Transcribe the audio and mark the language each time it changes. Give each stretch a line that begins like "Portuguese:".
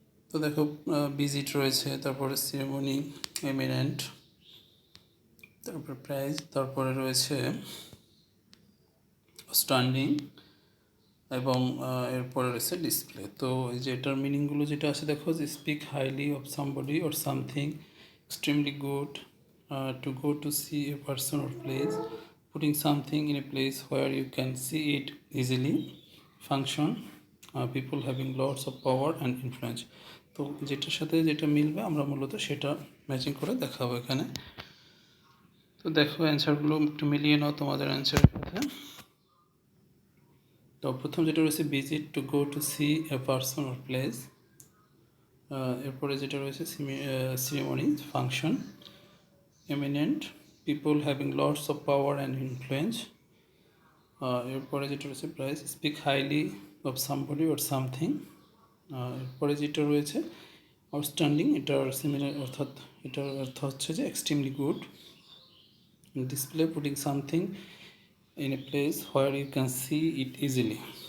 Bangla: তো দেখো, ভিজিট রয়েছে, তারপরে সেরেমনি, এমিনেন্ট, তারপরে প্রাইজ, তারপরে রয়েছে স্ট্যান্ডিং এবং এরপরে রয়েছে ডিসপ্লে। তো এই যে এটার মিনিংগুলো যেটা আছে দেখো, যে
English: Speak highly of somebody or something, extremely good, to go to see a person or place, putting something in a place where you can see it easily, function, people having lots of power and influence।
Bangla: তো যেটার সাথে যেটা মিলবে আমরা মূলত সেটা matching করে দেখাবো এখানে। তো দেখো অ্যান্সারগুলো একটু মিলিয়ে নাও তোমাদের অ্যান্সারের সাথে। তো প্রথম যেটা রয়েছে
English: Visit, to go to see a person or place.
Bangla: এরপরে যেটা রয়েছে
English: Ceremony, function, eminent, people having lots of power and influence.
Bangla: এরপরে যেটা রয়েছে
English: Praise, speak highly of somebody or something.
Bangla: এরপরে যেটা রয়েছে আউটস্ট্যান্ডিং, এটার সিমিলার, অর্থাৎ এটার অর্থ হচ্ছে যে
English: Extremely good. Display, putting something in a place where you can see it easily.